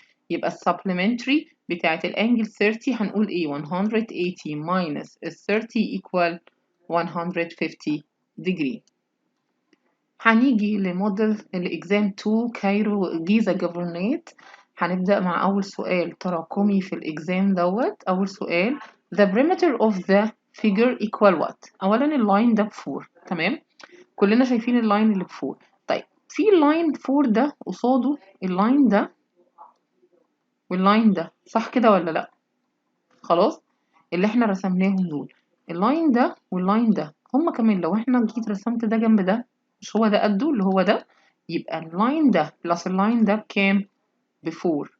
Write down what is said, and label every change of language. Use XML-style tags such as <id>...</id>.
<ar>يبقى supplementary بتاعت الانجل 30 هنقول ايه؟ 180</ar> <en>minus 30 equal 150 degree.</en> <ar>هنيجي لموديل الإكزام 2 كايرو جيزة جفرنيت. هنبدأ مع أول سؤال تراكمي في الإكزام دوت. أول سؤال</ar> <en>the perimeter of the figure equal what؟</en> <ar>أولا اللاين ده ب4. تمام، كلنا شايفين اللاين اللي ب4. طيب في اللاين 4 ده قصاده اللاين ده واللاين ده، صح كده ولا لأ؟ خلاص، اللي احنا رسمناهم دول اللاين ده واللاين ده هما كمان. لو احنا جيت رسمت ده جنب ده، مش هو ده قده اللي هو ده؟ يبقى اللاين ده بلس اللاين ده بكام؟ ب4.</ar>